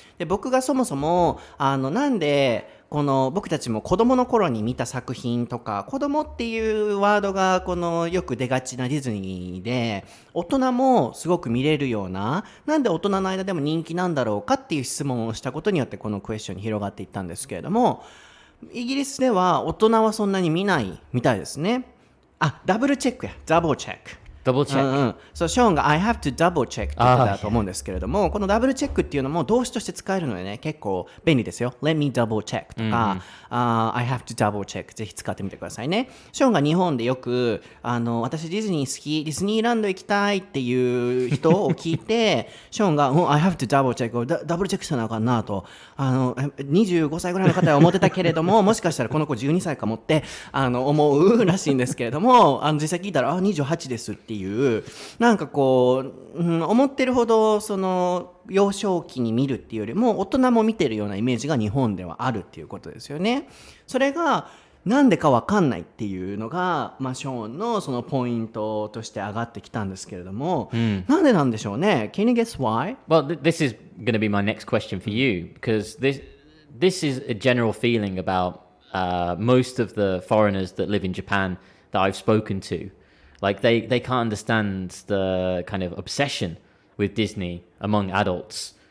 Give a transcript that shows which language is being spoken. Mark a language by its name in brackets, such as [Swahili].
[Japanese] で、僕がそもそも、なんで、僕たちも子供の頃に見た作品とか、子供っていうワードがよく出がちなディズニーで、大人もすごく見れるような、なんで大人の間でも人気なんだろうかっていう質問をしたことによってこのクエスチョンに広がっていったんですけれども、イギリスでは大人はそんなに見ないみたいですね。ダブルチェックや。ダブルチェック。 [English] Double check. [Japanese] そう、ショーンが [English] I have to double check [Japanese] って言ってたと思うんですけれども、このダブルチェックっていうのも動詞として使えるのでね、結構便利ですよ。 [English] Let me double check [Japanese] とか、 [English] I have to double check [Japanese] ぜひ使ってみてくださいね。ショーンが日本でよく、私ディズニー好き、ディズニーランド行きたいっていう人を聞いて、ショーンが、 [English] I have to double check [Japanese] ダブルチェックしたなあかんなと、25歳ぐらいの方は思ってたけれども、もしかしたらこの子12歳かもって、思うらしいんですけれども、実際聞いたら、28ですっていう、なんかこう、思ってるほどその幼少期に見るっていうよりも大人も見てるようなイメージが日本ではあるっていうことですよね。それがなんでかわかんないっていうのが、ショーンのそのポイントとして上がってきたんですけれども、なんでなんでしょうね。 [English] Can you guess why? Well, this is going to be my next question for you because this is a general feeling about most of the foreigners that live in Japan that I've spoken to. Like they can't understand the kind of obsession with Disney among adults.